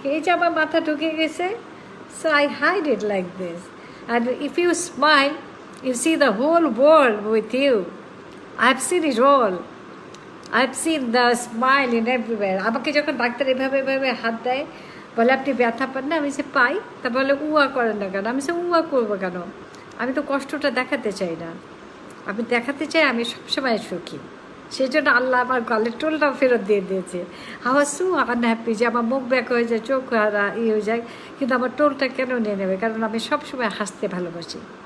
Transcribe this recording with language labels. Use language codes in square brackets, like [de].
[bn] এই যে আমার মাথা ঢুকে গেছে, [en] so I hide it like this. And if you smile, you see the whole world with you. I've seen it all. I've seen the smile in everywhere. [bn] আমাকে যখন doctor এভাবে এভাবে হাত দেয়, বলে আপনি ব্যথা পান না, আমি সে পাই, তা বলে উয়া করেন না কেন, আমি সে উয়া করবো কেন, আমি তো কষ্টটা দেখাতে চাই না, আমি দেখাতে চাই আমি সবসময় সুখী। সেই জন্য আল্লাহ আমার গালের টোলটাও ফেরত দিয়ে দিয়েছে। আমার সু আনহ্যাপি যে আমার মুখ ব্যাক হয়ে যায়, চোখ হয়ে যায়, কিন্তু আমার টোলটা কেন নিয়ে নেবে, কারণ আমি সবসময় হাসতে ভালোবাসি।